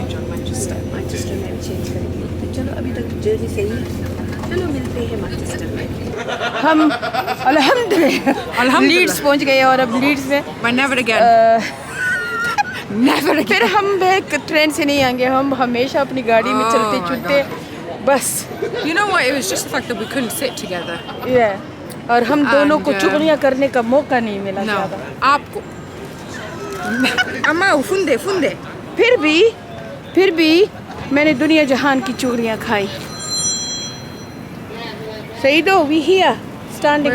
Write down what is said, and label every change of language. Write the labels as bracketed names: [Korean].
[Hindi] Manchester में भी change करेंगे। तो चलो अभी तक जर्नी सही, चलो मिलते हैं मैनचेस्टर में। हम अल्हम्दुलिल्लाह लीड्स पहुंच गए और अब लीड्स में नेवर फिर हम बैग ट्रेन से नहीं आएंगे। हम हमेशा अपनी गाड़ी में चलते चलते बस। [English] You know what? It was just the fact that we couldn't sit together. [Hindi] और हम दोनों को चुगलियां करने का मौका नहीं मिला ज़्यादा। आपको अम्मा फुंदे फिर भी मैंने दुनिया जहान की चुगलियां खाई। सही दो वी हियर स्टैंडिंग